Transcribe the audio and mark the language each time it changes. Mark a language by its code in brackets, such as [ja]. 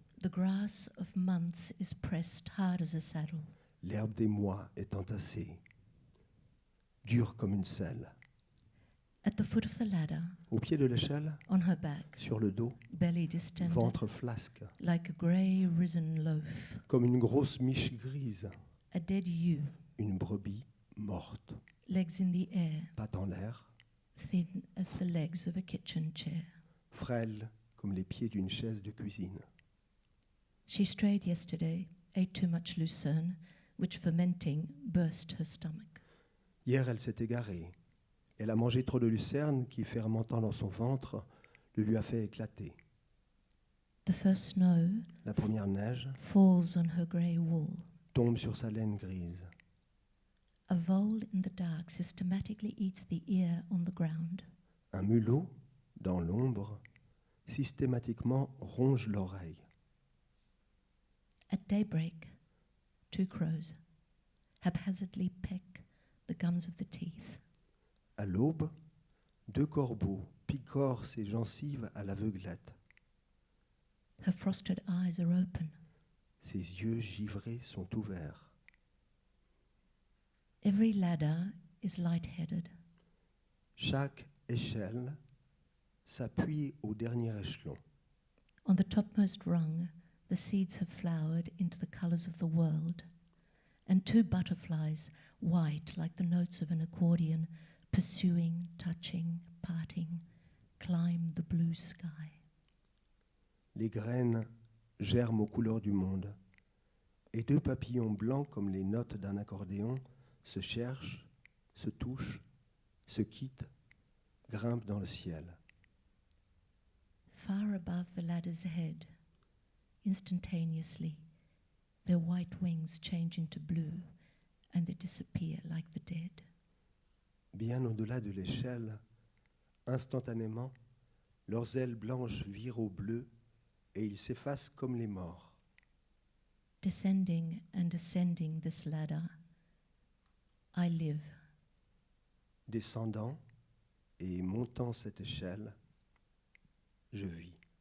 [en] the grass of months is pressed hard as a saddle. [fr] l'herbe des mois est entassée, dure comme une selle. [en] At the foot of the ladder, [fr] Au pied de l'échelle, [en] on her back, [fr] sur le dos, [en] belly distended, [fr] ventre flasque, [en] like a grey risen loaf, [fr] comme une grosse miche grise, [en] a dead ewe, [fr] une brebis morte, [en] legs in the air, [fr] pattes en l'air, [en] thin as the legs of a kitchen chair. [fr] frêle comme les pieds d'une chaise de cuisine. [en] She strayed yesterday, ate too much lucerne, which fermenting burst her stomach. [fr] Hier, elle s'est égarée. Elle a mangé trop de lucerne qui, fermentant dans son ventre, le lui a fait éclater. [en] The first snow [fr] La première neige [en] falls on her grey wool. [fr] tombe sur sa laine grise. [en] A vole in the dark systematically eats the ear on the ground. [fr] Un mulot, dans l'ombre, systématiquement ronge l'oreille. [en] At daybreak, 2 crows haphazardly peck the gums of the teeth. [fr] À l'aube, 2 corbeaux picorent ses gencives à l'aveuglette. [en] Her frosted eyes are open. [fr] Ses yeux givrés sont ouverts. [en] Every ladder is light-headed. [fr] Chaque échelle s'appuie au dernier échelon. [en] On the topmost rung, the seeds have flowered into the colors of the world, and 2 butterflies, white like the notes of an accordion, pursuing, touching, parting, climb the blue sky. [fr] Les graines germent aux couleurs du monde, et 2 papillons blancs comme les notes d'un accordéon se cherchent, se touchent, se quittent, grimpent dans le ciel. [en] Far above the ladder's head, instantaneously, their white wings change into blue, and they disappear like the dead. [fr] Bien au-delà de l'échelle, instantanément, leurs ailes blanches virent au bleu et ils s'effacent comme les morts. [en] Descending and ascending this ladder, I live. [fr] Descendant et montant cette échelle, je vis.